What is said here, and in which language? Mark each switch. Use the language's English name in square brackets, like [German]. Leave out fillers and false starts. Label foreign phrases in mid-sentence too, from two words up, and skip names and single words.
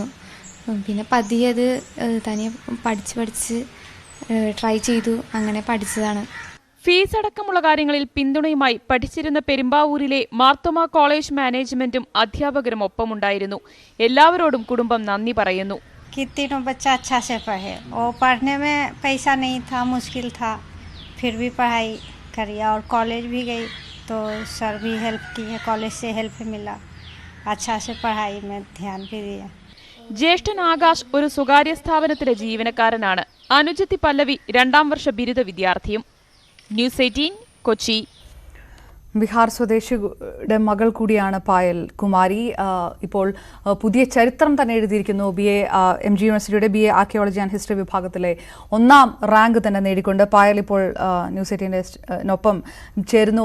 [Malayalam] പിന്നെ പതിയെ അത് തനിയെ പഠിച്ച് ട്രൈ ചെയ്തു. അങ്ങനെ പഠിച്ചതാണ്. ഫീസ് അടക്കമുള്ള കാര്യങ്ങളിൽ പിന്തുണയുമായി പഠിച്ചിരുന്ന പെരുമ്പാവൂരിലെ മാർത്തോമ കോളേജ് മാനേജ്മെന്റും അധ്യാപകരും ഒപ്പമുണ്ടായിരുന്നു. എല്ലാവരോടും കുടുംബം നന്ദി പറയുന്നു. [Hindi] तीनों बच्चा अच्छा से पढ़े और पढ़ने में पैसा नहीं था, मुश्किल था, फिर भी पढ़ाई करी और कॉलेज भी गई तो सर भी हेल्प किए, कॉलेज से हेल्प मिला, अच्छा से पढ़ाई में ध्यान भी दिया. [Malayalam] ജ്യേഷ്ഠൻ ആകാശ് ഒരു സ്വകാര്യ സ്ഥാപനത്തിലെ ജീവനക്കാരനാണ്. അനുജത്തി പല്ലവി 2ാം വർഷ ബിരുദ വിദ്യാർത്ഥിയും. ന്യൂസ് 18 കൊച്ചി. ബീഹാർ സ്വദേശിയുടെ മകൾ കൂടിയാണ് പായൽ കുമാരി. ഇപ്പോൾ പുതിയ ചരിത്രം തന്നെ എഴുതിയിരിക്കുന്നു. MG യൂണിവേഴ്സിറ്റിയുടെ BA [English] archaeology and history [Malayalam] വിഭാഗത്തിലെ 1ാം റാങ്ക് തന്നെ നേടിക്കൊണ്ട് പായൽ ഇപ്പോൾ ന്യൂസ് 18-നൊപ്പം ചേരുന്നു.